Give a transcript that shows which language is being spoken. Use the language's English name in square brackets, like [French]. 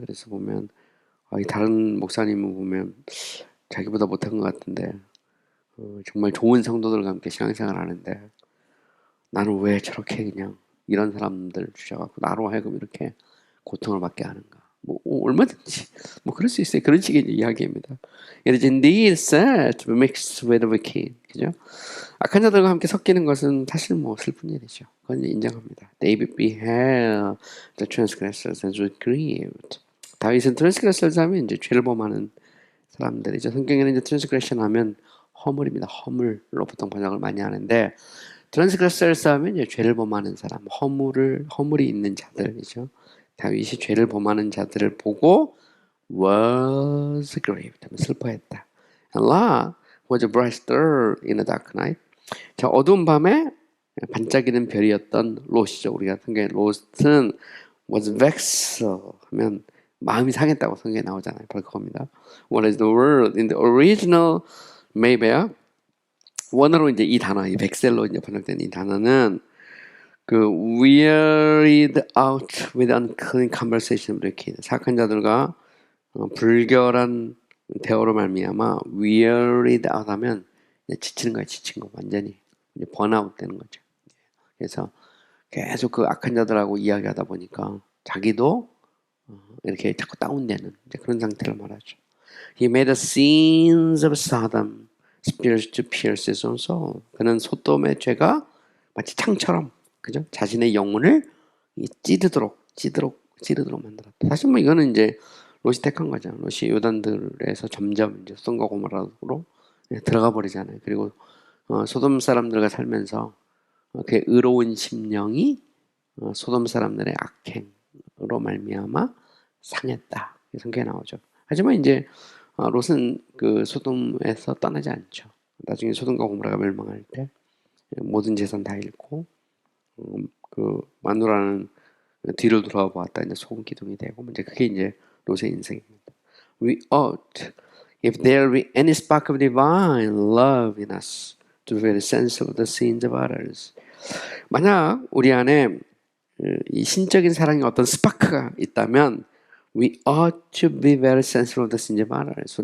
[Korean] 그래서 보면 이 다른 목사님을 보면 자기보다 못한 것 같은데 정말 좋은 성도들과 함께 신앙생활 하는데 나는 왜 저렇게 그냥 이런 사람들 주셔갖고 나로 하여금 이렇게 고통을 받게 하는가. 뭐 얼마든지 뭐 그럴 수 있어요. 그런 식의 이야기입니다. [English] It is indeed sad to be mixed with the wicked. [Korean] 그죠? 악한 자들과 함께 섞이는 것은 사실 뭐 슬픈 일이죠. 그건 인정합니다. [English] David beheld the transgressors and was grieved. [Korean] 다윗은 트랜스그레셔스 하면 이제 죄를 범하는 사람들이죠. 성경에는 이제 트랜스그레션 하면 허물입니다. 허물로 보통 번역을 많이 하는데 트랜스그레셔스 하면 이제 죄를 범하는 사람, 허물이 있는 자들이죠. 다윗이 죄를 범하는 자들을 보고 [English] was grieved, [Korean] 슬퍼했다. [English] And Lot was a bright star in a dark night. [Korean] 자, 어두운 밤에 반짝이는 별이었던 롯이죠. 우리가 성경에 롯은 [English] was vexed [Korean] 하면 마음이 상했다고 성경에 나오잖아요. 바로 그겁니다. [English] What is the word in the original Maybear? [Korean] 원어로 이제 이 단어, 이 백셀로 이제 번역된 이 단어는 그 [English] wearied out with unclean conversation breaking [Korean] 사악한 자들과 불결한 대화로 말미암아 [English] wearied out [Korean] 하면 지치는 거야, 지친 거 완전히 이제 번아웃 되는 거죠. 그래서 계속 그 악한 자들하고 이야기하다 보니까 자기도 이렇게 자꾸 다운되는 이제 그런 상태를 말하죠. [English] He made the sins of Sodom to pierce his own soul. [Korean] 그는 소돔의 죄가 마치 창처럼 그죠? 자신의 영혼을 찌르도록 만들었다. 사실 뭐 이거는 이제 롯이 택한 거죠. 롯이 요단들에서 점점 이제 소돔과 고모라로 들어가 버리잖아요. 그리고 소돔 사람들과 살면서 그 의로운 심령이 소돔 사람들의 악행으로 말미암아 상했다. 성경에 나오죠. 하지만 이제 롯은 그 소돔에서 떠나지 않죠. 나중에 소돔과 고모라가 멸망할 때 모든 재산 다 잃고 그 마누라는 뒤를 돌아 보았다 이제 소금 기둥이 되고 이제 그게 이제 롯의 인생입니다. [English] We ought, if there be any spark of divine love in us, to feel a sense of the sins of others. [Korean] 만약 우리 안에 이 신적인 사랑의 어떤 스파크가 있다면 [English] we ought to be very sensitive of the sins of others.